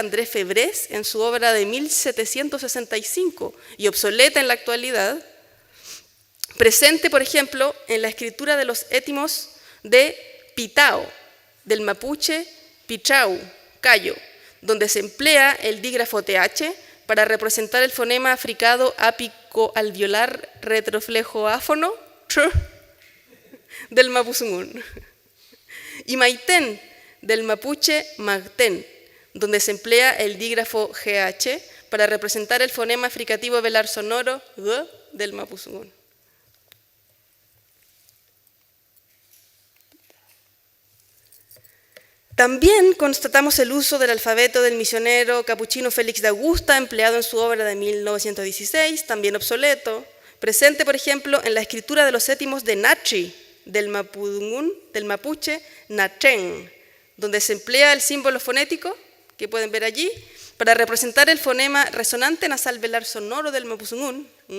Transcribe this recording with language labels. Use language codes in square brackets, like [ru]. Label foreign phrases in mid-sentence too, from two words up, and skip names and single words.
[es] Andrés Febrés en su obra de 1765 y obsoleta en la actualidad, presente, por ejemplo, en la escritura de los étimos de Pitao, del mapuche Pichau, Cayo, donde se emplea el dígrafo TH para representar el fonema fricado ápico alveolar retroflejo áfono del mapuzungún. Y Maitén, del mapuche Magtén, donde se emplea el dígrafo GH para representar el fonema fricativo velar sonoro G del mapuzungún. También constatamos el uso del alfabeto del misionero capuchino Félix de Augusta, empleado en su obra de 1916, también obsoleto, presente, por ejemplo, en la escritura de los étimos de Nachi, del mapuzungún, del mapuche Nachén, donde se emplea el símbolo fonético, que pueden ver allí, para representar el fonema resonante nasal velar sonoro del mapuzungún,